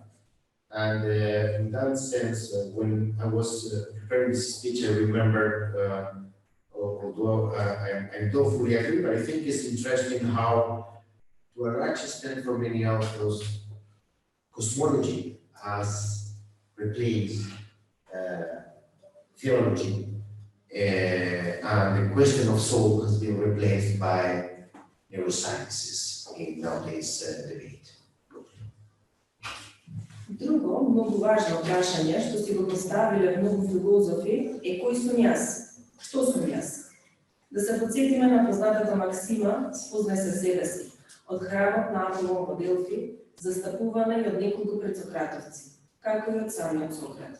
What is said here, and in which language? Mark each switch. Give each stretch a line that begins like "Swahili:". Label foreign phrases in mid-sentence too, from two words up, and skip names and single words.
English: And in that sense, when I was preparing this speech, I remember, although I don't fully agree, but I think it's interesting how, to a large extent for many of those, cosmology has replaced theology, and the question of soul has been replaced by neurosciences in nowadays debate.
Macedonian: Друго, многу важно прашање што си го поставиле многу филозофи е кој сум јас? Што сум јас? Да се подсетиме на познатата максима спознај се себе си, од храмот на Аташе во Делфи, застапувана и од неколку предсократовци, како и од самиот Сократ.